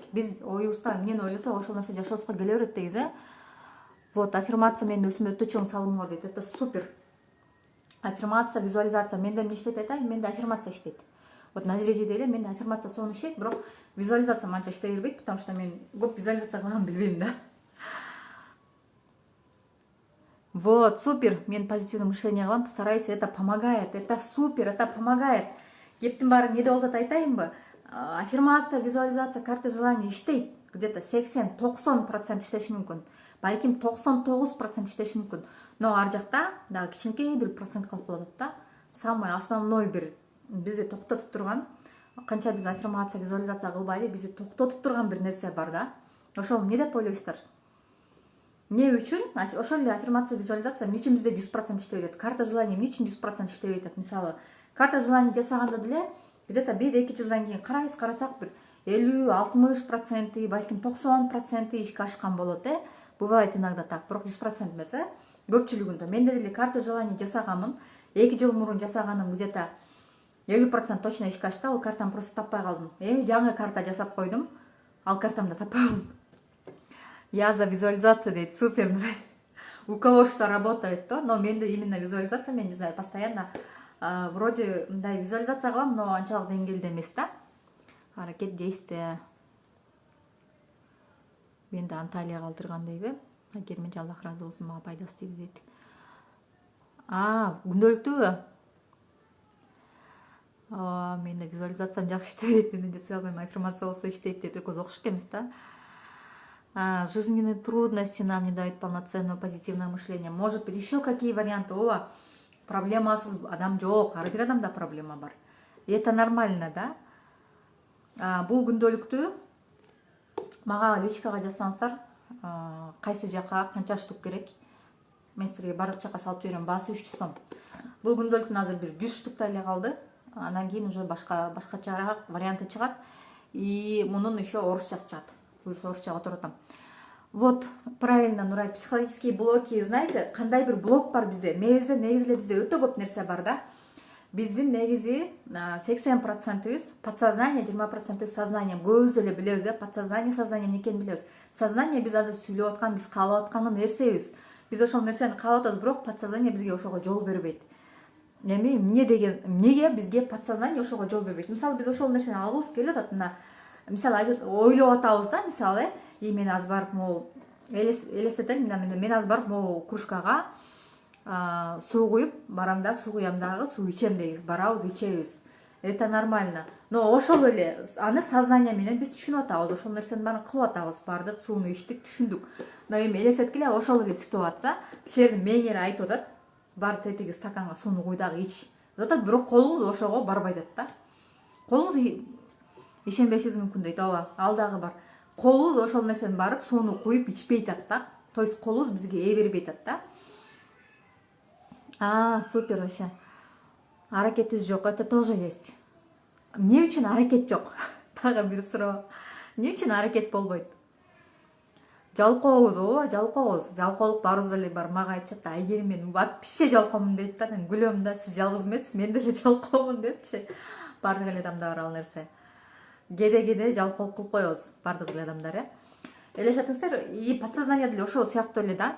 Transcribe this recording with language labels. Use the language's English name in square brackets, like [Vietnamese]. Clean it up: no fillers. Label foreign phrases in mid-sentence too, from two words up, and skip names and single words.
[Kyrgyz] Биз оюбузда эмнени ойлосок, ошол нерсе жашообузга келе берет дейбиз, Вот, аффирмация менин өзүмө өтө чоң салымы бар дейт. [Russian] Это супер. [Kyrgyz] Аффирмация, визуализация. Менде эмне иштейт айтайын? Менде аффирмация иштейт. Вот Назиреже деле менде аффирмация сонун иштейт, бирок визуализация манча иштей бербейт, [Russian] потому что [Kyrgyz] мен көп визуализация кылганын билбейм да. [Russian] Вот, супер. Мен позитивное мышление кылам, постараюсь, это помогает. Это супер, это помогает. [Kyrgyz] Кептин баары эмне болуп атат айтайынбы? Аффирмация, визуализация, [Russian] карта желаний [Kyrgyz] иштейт. Где-то 80-90% иштеши мүмкүн. Балким 99% иштеши мүмкүн. Но ар жакта дагы кичинекей бир процент калып калат да. [Russian] Самый основной [Kyrgyz] бир бизди токтотуп турган, канча биз аффирмация, визуализация кылбайлы, бизди токтотуп турган бир нерсе бар да. Ошол эмне деп ойлойсуздар? Не үчүн? Ошол эле аффирмация, визуализация эмне үчүн бизде 100% иштебей атат? [Russian] Карта желаний [Kyrgyz] эмне үчүн 100% иштебей атат? Мисалы, [Russian] карта желаний [Kyrgyz] жасаганда деле где-то 1-2 жылдан кийин карасак бир 50-60%, балким 90% ишке ашкан болот, [Russian] Бывает иногда так, [Kyrgyz] бирок 100% эмес, көпчүлүгүндө. Менде деле [Russian] карта желаний [Kyrgyz] жасаганмын. 2 жыл мурун жасаганым где-то 50% точно ишке ашты, ал картаны просто таппай калдым. Эми жаңы карта жасап койдум, ал картамды таппай калдым. [Russian] Я за визуализацию дейт, супер. У кого что работает, то, но менде именно визуализация, мен не знаю, постоянно вроде мындай визуализация кылам, но [Kyrgyz] анчалык деңгээлде эмес да. Аракет, действие. Менде Анталия калтырган дейби. Керменчи Аллах разы болсун, мага пайдасы тийди дейт. Күндөлүктүүбү? Менде визуализациям жакшы иштебейт, мен жасай албайм, аффирмация болсо иштейт дейт, экөөбүз окшош экенбиз да. [Russian] Жизненные трудности нам не дают полноценного позитивного мышления. Может быть, еще какие варианты? [Kyrgyz] Проблемасыз адам жок, ар бир адамда проблема бар. [Russian] И это нормально, да? [Kyrgyz] Бул күндөлүктү мага личкага жазсаңыздар, кайсы жака канча штук керек? Мен силерге бардык жака салып жиберем, баасы 300 сом. Бул күндөлүктүн азыр бир 100 штуктай эле калды. Андан кийин уже башкачараак варианты чыгат. И мунун еще орусчасы чыгат. Буюрса орусчага отуруп атам. [Russian] Вот, правильно, Нурай, психологические блоки, знаете, [Kyrgyz] кандай бир блок бар бизде. Негизи бизде өтө көп нерсе бар да. Биздин негизи 80% подсознание, 20% сознание. Көбүбүз эле билебиз, подсознание, сознание эмне экенин билебиз. Сознание биз азыр сүйлөп аткан, биз каалап аткан нерсебиз. Биз ошол нерсени каалап атабыз, бирок подсознание бизге ошого жол бербейт. Эми эмнеге бизге подсознание ошого жол бербейт? Мисалы, биз ошол нерсени алгыбыз келип атат, мына мисалы ойлоп атабыз да, мисалы, мен азыр барып могул элестетели, мен азыр барып могул кружкага суу куюп барам дагы суу куям дагы суу ичем дейбиз, барабыз ичебиз. [Russian] Это нормально. [Kyrgyz] Но ошол эле аны сознание менен биз түшүнүп атабыз, ошол нерсенин баарын кылып атабыз, бардык сууну ичтик, түшүндүк. Но эми элестеткиле, ошол эле ситуация силердин мээңер айтып атат, бар тетиги стаканга сууну куй дагы ич деп атат, бирок колуңуз ошого барбай атат да. Колуңуз ишенбешиңиз мүмкүн дейт, ооба, ал дагы бар. Колубуз ошол нерсени барып сууну куюп ичпей атат да. [Russian] То есть [Kyrgyz] колубуз бизге ээ бербей атат да. [Russian] Супер вообще. [Kyrgyz] Аракетибиз жок, [Russian] это тоже есть. [Kyrgyz] Эмне үчүн аракет жок? Тагы бир суроо. Эмне үчүн аракет болбойт? Жалкообуз, ооба, жалкообуз. Жалкоолук баарыбызда эле бар. Мага айтышат да, Айгерим мен вообще жалкоомун дейт да. Мен күлөм да, сиз жалгыз эмессиз, мен деле жалкоомун депчи. Бардык эле адамда бар ал нерсе. Кээде жалкоолук кылып коебуз, бардык эле адамдар, Элестетиңиздер, и подсознание деле ошол сыяктуу эле да.